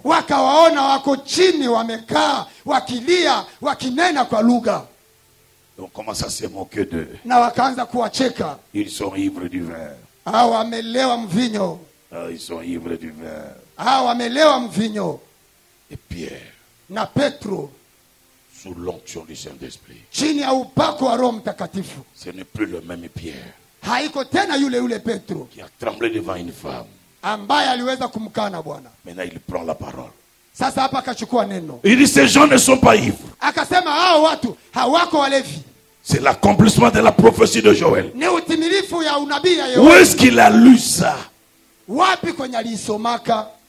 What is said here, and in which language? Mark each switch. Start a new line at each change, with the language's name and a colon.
Swahili: wakawaona wako chini wamekaa wakilia wakinena kwa lugha,
French: On commence à se moquer d'eux.
Swahili: na wakaanza kuwacheka.
French: Ils sont ivres du vin.
Swahili: Hao wamelewa mvinyo,
French: Ah, ils sont ivres du vin.
Swahili: hao wamelewa mvinyo.
French: Et Pierre,
Swahili: Na Petro
French: sous l'onction du Saint-Esprit,
Swahili: chini ya upako wa Roho Mtakatifu,
French: ce n'est plus le même Pierre
Swahili: haiko tena yule Petro
French: qui a tremblé devant une femme.
Swahili: ambaye aliweza kumkana Bwana.
French: Maintenant, il prend la parole.
Swahili: Sasa hapa akachukua neno,
French: Il dit, ces gens ne sont pas ivres.
Swahili: akasema hao watu hawako walevi,
French: C'est l'accomplissement de la prophétie de Joël.
Swahili: ni utimilifu ya unabii ya
French: Où
Swahili: Yoeli.
French: est-ce qu'il a lu ça?
Swahili: Wapi kwenye aliisomaka?